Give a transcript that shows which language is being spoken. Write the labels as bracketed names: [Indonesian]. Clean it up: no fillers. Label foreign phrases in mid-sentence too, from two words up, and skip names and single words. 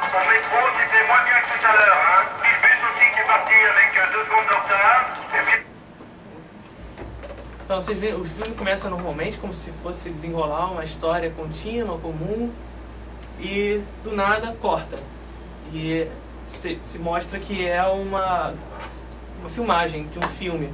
[French] métro, c'était moins bien que tout à l'heure, hein. Le bus aussi qui est parti avec 2 secondes de retard. Et puis... [Portuguese] Então vocês veem, o filme começa normalmente como se fosse desenrolar uma história contínua, comum, e do nada corta. E se mostra que é uma filmagem de um filme.